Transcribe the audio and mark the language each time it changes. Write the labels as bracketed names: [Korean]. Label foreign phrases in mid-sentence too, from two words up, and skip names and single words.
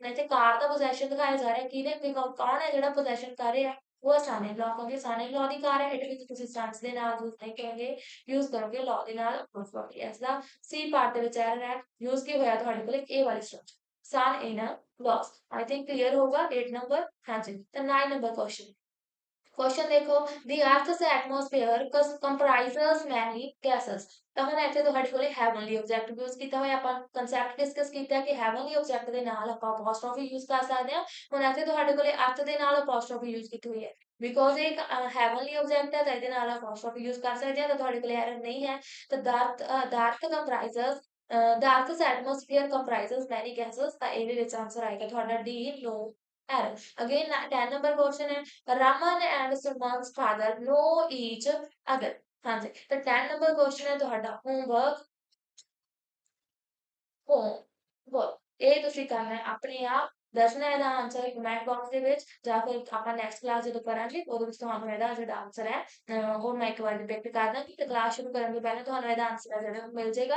[Punjabi] ਇੱਥੇ ਕਾਰ ਦਾ ਪੋਜੈਸ਼ਨ ਦਿਖਾਇਆ ਜਾ ਰਿਹਾ, ਕਿਹਨੇ ਕੌਣ ਹੈ ਜਿਹੜਾ ਪੋਜੈਸ਼ਨ ਕਰ ਰਿਹਾ, ਉਹ [English] son in law, [Punjabi] ਕਿਉਂਕਿ [English] son in law [Punjabi] ਦੀ ਕਾਰ ਹੈ। ਇਹਦੇ ਵਿੱਚ ਤੁਸੀਂ ਸਨਸ ਦੇ ਨਾਲ ਯੂਜ਼ ਨਹੀਂ ਕਰੋਗੇ, ਯੂਜ਼ ਕਰੋਗੇ ਲਾਅ ਦੇ ਨਾਲ [English] apostrophe s [Punjabi] ਦਾ। [English] C part [Punjabi] ਦੇ ਵਿੱਚ ਐਰਰ ਹੈ, ਯੂਜ਼ ਕੀ ਹੋਇਆ ਤੁਹਾਡੇ ਕੋਲ ਇਹ ਵਾਲੀ ਸਟਰਕਚਰ, [English] son in law. I think clear [Hindi] होगा 8 नंबर। हाँ जी, तो 9 नंबर क्वेश्चन। क्वेश्चन देखो, [English] the earth's atmosphere comprises many gases। [Punjabi] ਤਾਂ ਹੁਣ ਇੱਥੇ ਤੁਹਾਡੇ ਕੋਲੇ [English] heavenly object [Punjabi] ਯੂਜ਼ ਕੀਤਾ ਹੋਇਆ, ਆਪਾਂ [English] concept discuss [Punjabi] ਕੀਤਾ ਕਿ [English] heavenly object [Punjabi] ਦੇ ਨਾਲ ਆਪਾਂ ਅਪੋਸਟ੍ਰੋਫੀ ਯੂਜ਼ ਕਰ ਸਕਦੇ ਹਾਂ। ਹੁਣ ਇੱਥੇ ਤੁਹਾਡੇ ਕੋਲੇ ਅਰਥ ਦੇ ਨਾਲ ਅਪੋਸਟ੍ਰੋਫੀ ਯੂਜ਼ ਕੀਤੀ ਹੋਈ ਹੈ, ਬਿਕੋਜ਼ ਇਹ [English] heavenly object [Punjabi] ਹੈ ਤਾਂ ਇਹਦੇ ਨਾਲ ਅਪੋਸਟ੍ਰੋਫੀ ਯੂਜ਼ ਕਰ ਸਕਦੇ ਹਾਂ, ਤਾਂ ਤੁਹਾਡੇ ਕੋਲੇ ਐਰਰ ਨਹੀਂ ਹੈ। [English] ਤਾਂ the earth comprises the earth's atmosphere comprises many gases। [Punjabi] ਤਾਂ ਇਹਦੇ ਵਿੱਚ ਆਨਸਰ ਆਏਗਾ ਤੁਹਾਡਾ ਡੀ, [English] no error. Again 10 number question है, Raman and Suman's father know each other। [Hindi] हाँ जी, तो 10 [English] number question [Hindi] है ਤੁਹਾਡਾ homework। [Punjabi] ਹੋਮਵਰਕ ਇਹ ਤੁਸੀਂ ਕਰਨਾ ਹੈ ਆਪਣੇ ਆਪ, ਦੱਸਣਾ ਇਹਦਾ ਆਨਸਰ [English] comment box [Punjabi] ਦੇ ਵਿੱਚ, ਜਾਂ ਫਿਰ ਆਪਾਂ [English] next class [Punjabi] ਜਦੋਂ ਕਰਾਂਗੇ ਉਹਦੇ ਵਿੱਚ ਤੁਹਾਨੂੰ ਇਹਦਾ ਜਿਹੜਾ ਆਨਸਰ ਹੈ ਉਹ ਮੈਂ ਇੱਕ ਵਾਰ ਰਿਪੀਟ ਕਰ ਦਾਂਗੀ, ਤੇ ਕਲਾਸ ਸ਼ੁਰੂ ਕਰਨ ਤੋਂ ਪਹਿਲਾਂ ਤੁਹਾਨੂੰ ਇਹਦਾ ਆਨਸਰ ਹੈ ਜਿਹੜਾ ਮਿਲ ਜਾਏਗਾ।